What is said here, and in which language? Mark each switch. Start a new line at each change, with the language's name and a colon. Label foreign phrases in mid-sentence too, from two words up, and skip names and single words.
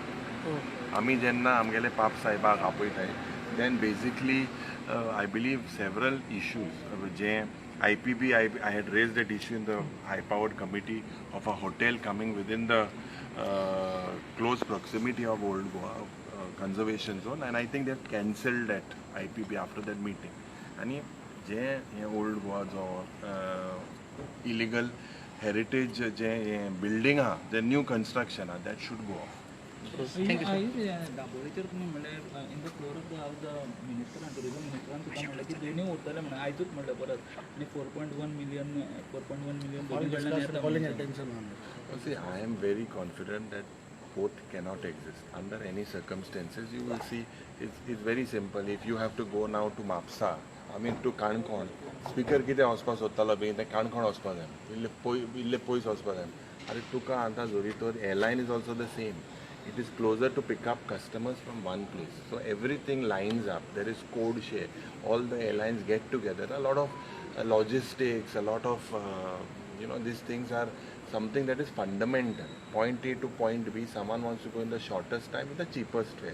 Konkani: आमी जेन्ना आमगेले पाप सायबाक आपयताय
English: then basically I believe several issues
Konkani: जे IPB,
English: I had raised that issue in the high-powered committee of a hotel coming within the close proximity of Old Goa conservation zone, and I think they've cancelled that IPB after that meeting. And
Konkani: जे Old Goa जो
English: illegal heritage जे building ha, the new construction ha, that should go off. Thank you, sir.
Konkani: दाबोळेचेर तुमी म्हणले
English: in the floor of the house the minister
Konkani: आणि टुरिझम मिनिस्टरान तुका म्हणले की दोनी उरतले म्हणून आयजूच म्हणले परत आणि 4.1 मिलियन दोनी कडल्यान येता.
English: See, I am very confident that both cannot exist under any circumstances. You will see, it's very simple. If you have to go now to Mapsa, I mean to Kankon, speaker
Konkani: कितें वचपाक सोदतालो बी तें काणकोण वचपाक जाय, इल्ले पयस वचपाक जाय. आरे तुका आतां जोरी तर
English: airline is also the same. It is closer to pick up customers from one place. So everything lines up. There is code share. All the airlines get together. A lot of logistics, a lot of, these things are something that is fundamental. Point A to point B, someone wants to go in the shortest time with the cheapest fare.